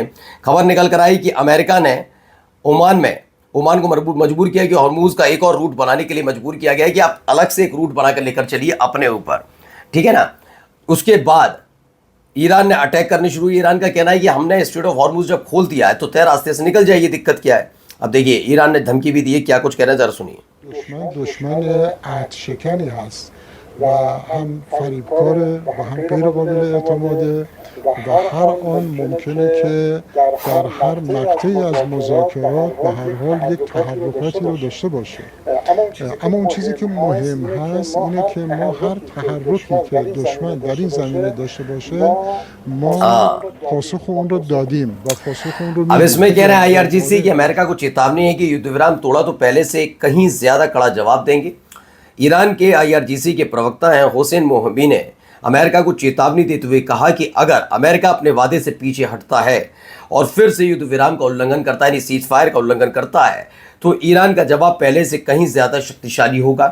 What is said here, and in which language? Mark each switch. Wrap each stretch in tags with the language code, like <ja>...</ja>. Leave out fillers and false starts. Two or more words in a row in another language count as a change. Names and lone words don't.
<hi>खबर निकल कर आई कि अमेरिका ने ओमान को मजबूर किया कि हॉर्मूज का एक और रूट बनाने के लिए मजबूर किया गया है कि आप अलग से एक रूट बनाकर लेकर चलिए अपने ऊपर, ठीक है ना। उसके बाद ईरान ने अटैक करनी शुरू। ईरान का कहना है कि हमने स्ट्रेट ऑफ हॉर्मूज जब खोल दिया है तो तय रास्ते से निकल जाइए, दिक्कत क्या है। अब देखिए ईरान ने धमकी भी दी है, क्या कुछ कह रहे हैं जरा सुनिए।</hi> <fa>دشمن ارتشکنی هست و هم فریبکاره و هم غیر قابل اعتماده و هر آن ممکنه که در هر مقطعی از مذاکرات به هر حال یک تحرکاتی رو داشته باشه. اما اون چیزی که مهم هست اینه که ما هر تحرکی که دشمن در این زمینه داشته باشه ما پاسخ اون رو دادیم و پاسخ اون رو</fa> <hi>अब इसमें कह रहे हैं आईआरजीसी कि अमेरिका को चेतावनी है कि युद्ध विराम तोड़ा तो पहले से कहीं ज्यादा कड़ा जवाब देंगे। ईरान के आईआरजीसी के प्रवक्ता हैं हुसैन मोहबी ने अमेरिका को चेतावनी देते हुए कहा कि अगर अमेरिका अपने वादे से पीछे हटता है और फिर से युद्ध विराम का उल्लंघन करता है, यानी</hi> <en>cease fire</en> <hi>का उल्लंघन करता है, तो ईरान का जवाब पहले से कहीं ज्यादा शक्तिशाली होगा।</hi>